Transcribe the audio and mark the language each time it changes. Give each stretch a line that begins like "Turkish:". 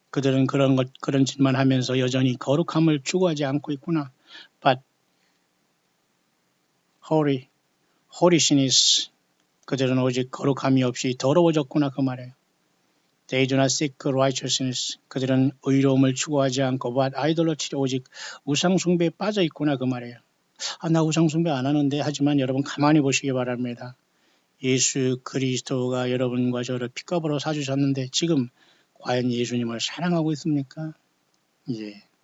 Korean: 그들은 그런 짓만 하면서 여전히 거룩함을 추구하지 않고 있구나.
English: But holiness.
Korean: 그들은 오직 거룩함이 없이 더러워졌구나 그 말이에요.
English: They do not seek righteousness.
Korean: 그들은 의로움을 추구하지 않고
English: but idolatry
Korean: 오직 우상숭배에 빠져 있구나 그 말이에요. 나 우상숭배 안 하는데 하지만 여러분 가만히 보시기 바랍니다. 예수 그리스도가 여러분과 저를 핏값으로 사주셨는데 지금 과연 예수님을 사랑하고 있습니까? 예.